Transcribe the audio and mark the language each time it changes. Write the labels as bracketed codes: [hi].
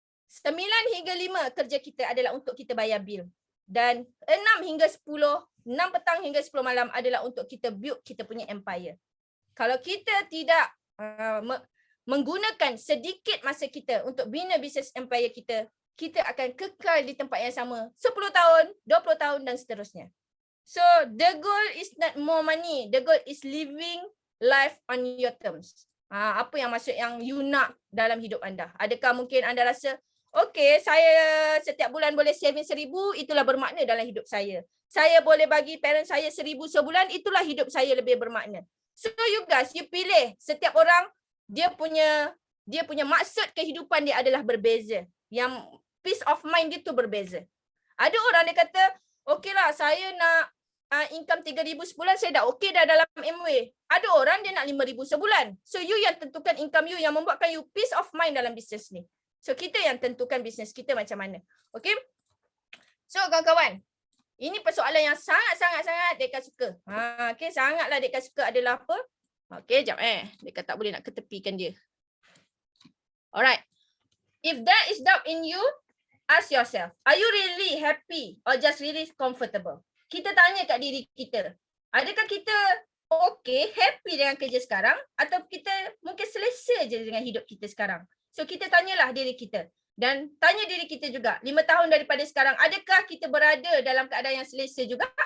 [ms] 9 hingga 5 kerja kita adalah untuk kita bayar bil. Dan 6 hingga 10, 6 petang hingga 10 malam adalah untuk kita build kita punya empire. Kalau kita tidak menggunakan sedikit masa kita untuk bina bisnes empire kita, kita akan kekal di tempat yang sama 10 tahun, 20 tahun dan seterusnya. [en] So, the goal is not more money. The goal is living life on your terms. [ms] Apa yang maksud yang you nak dalam hidup anda? Adakah mungkin anda rasa, okay, saya setiap bulan boleh saving 1,000, itulah bermakna dalam hidup saya. Saya boleh bagi parent saya 1,000 sebulan, itulah hidup saya lebih bermakna. [en] So you guys, you pilih. [ms] Setiap orang, dia punya maksud kehidupan dia adalah berbeza. Yang peace of mind dia tu berbeza. Ada orang dia kata, okay lah, saya nak income 3,000 sebulan, saya dah okay dah dalam Amway. Ada orang dia nak 5,000 sebulan. So you yang tentukan income you, yang membuatkan you peace of mind dalam bisnes ni. So kita yang tentukan bisnes kita macam mana. Okay. So kawan-kawan, ini persoalan yang sangat-sangat Deka suka. Okay, sangatlah Deka suka adalah apa? Okay, jap Deka tak boleh nak ketepikan dia. Alright. [en] If there is doubt in you, ask yourself, are you really happy or just really comfortable? [ms] Kita tanya kat diri kita, adakah kita okay, happy dengan kerja sekarang atau kita mungkin selesa je dengan hidup kita sekarang? So kita tanyalah diri kita dan tanya diri kita juga, 5 tahun daripada sekarang, adakah kita berada dalam keadaan yang selesa juga?